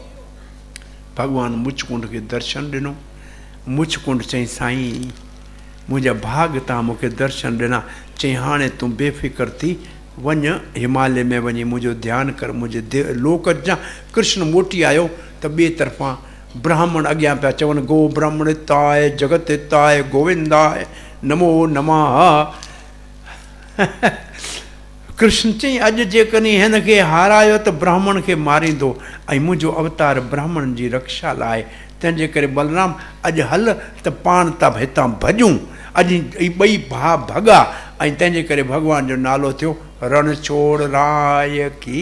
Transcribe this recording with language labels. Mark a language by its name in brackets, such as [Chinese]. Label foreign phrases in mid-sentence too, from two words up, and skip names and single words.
[Sindhi] भॻवानु मुचकुंड खे दर्शन ॾिनो। मुचकुंड चई साईं मुंहिंजा भाग तव्हां मूंखे दर्शन ॾिना। चई हाणे तूं बेफ़िक्र थी वञ, हिमालय में वञी मुंहिंजो ध्यानु कर, मुंहिंजे लोक जा। कृष्ण मोटी आयो त ॿिए तरफ़ां ब्राह्मण अॻियां पिया चवनि [Sanskrit] गो ब्राह्मण हिताय जगत हिताय गोविंदाय नमो नमः। [Sindhi] कृष्ण चई अॼु जेकॾहिं हिन खे हारायो त ब्राह्मण खे मारींदो, ऐं मुंहिंजो अवतार ब्राह्मणनि जी रक्षा लाइ। तंहिंजे करे बलराम अॼु हल त पाण था हितां भॼूं। अॼु 2 भाउ भॻा, ऐं तंहिंजे करे भॻवान जो नालो थियो रणछोड़ राय की।